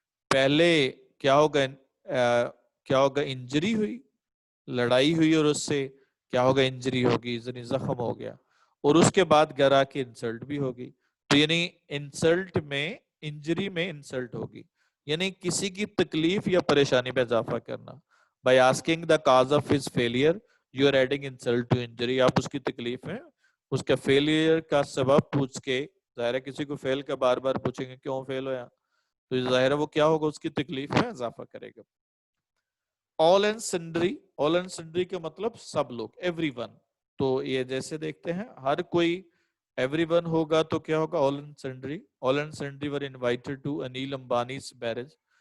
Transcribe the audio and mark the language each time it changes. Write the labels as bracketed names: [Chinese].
[Urdu] پہلے کیا ہوگا, انجری ہوئی, لڑائی ہوئی, اور اس سے کیا ہوگا, انجری ہوگی, زخم ہو گیا, اور اس کے بعد گرا کے انسلٹ بھی ہوگی. تو یعنی انسلٹ میں, انجری میں انسلٹ ہوگی, یعنی کسی کی تکلیف یا پریشانی میں اضافہ کرنا. [English] By asking the cause of his failure you are adding insult to injury. [Urdu] آپ اس کی تکلیف میں اس کا فیلئر کا سبب پوچھ کے, ظاہر ہے کسی کو فیل کا بار بار پوچھیں گے کیوں فیل ہویا, تو ظاہر ہے وہ کیا ہوگا, اس کی تکلیف میں اضافہ کرے گا. all and sundry کا مطلب سب لوگ, ایوری ون. تو یہ جیسے دیکھتے ہیں ہر کوئی, ایوری ون ہوگا تو کیا ہوگا, [English] all and sundry were invited to [Urdu] Anil امبانی's marriage.